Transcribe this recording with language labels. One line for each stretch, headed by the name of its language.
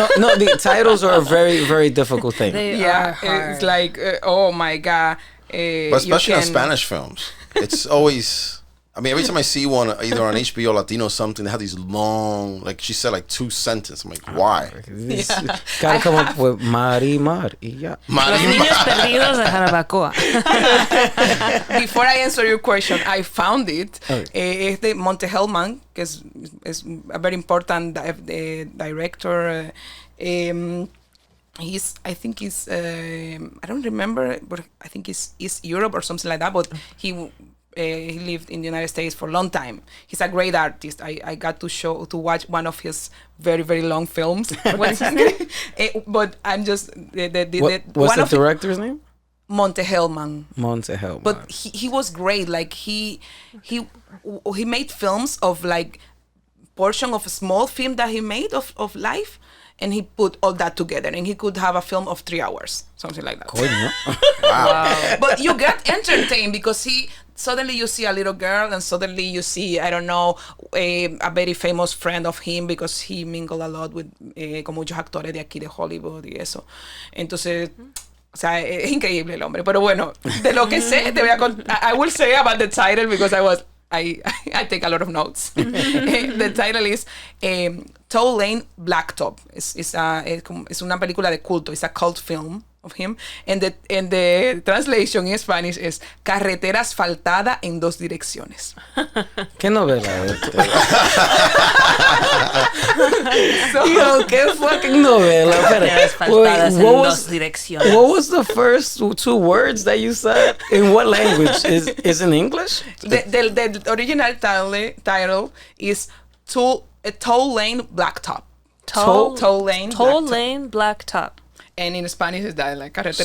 English: No, the titles are a very, very difficult thing. They are hard. It's like oh my god. But especially on Spanish films, it's always. I mean, every time I see one, either on HBO, Latino, or something, they have these long, like she said, like 2 sentences. I'm like, why? Gotta come up with Mari. Yeah.
Spanish: Los niños perdidos de Jarabacoa.
English: Before I answer your question, I found it. Okay.
Spanish: Este Monte Hellman, que es
English: a very important director. I think he's I don't remember, but I think he's East Europe or something like that. But he he lived in the United States for a long time. He's a great artist. I got to watch one of his very, very long films. What's his name? But I'm just what's the director's name? Monte Hellman. But he was great. Like he made films of like portion of a small film that he made of life, and he put all that together, and he could have a film of 3 hours, something like that. Wow. But you get entertained because suddenly you see a little girl, and suddenly you see, I don't know, a very famous friend of him because he mingled a lot with
Spanish: con muchos actores de aquí de Hollywood y eso. Entonces, o sea, es increíble el hombre. Pero bueno, de lo que sé, te voy a contar.
English: I will say about the title because I take a lot of notes. The title is Toll Lane Blacktop.
Spanish: Es una película de culto.
English: It's a cult film of him. And the translation in Spanish is
Spanish: Carretera asfaltada en dos direcciones. ¿Qué novela es esto? Yo, ¿qué fucking novela? Asfaltadas en dos direcciones.
English: What was the first 2 words that you said? In what language? Is in English? The original title is Toll Lane Blacktop. Toll Lane Blacktop. And in Spanish is that like carretera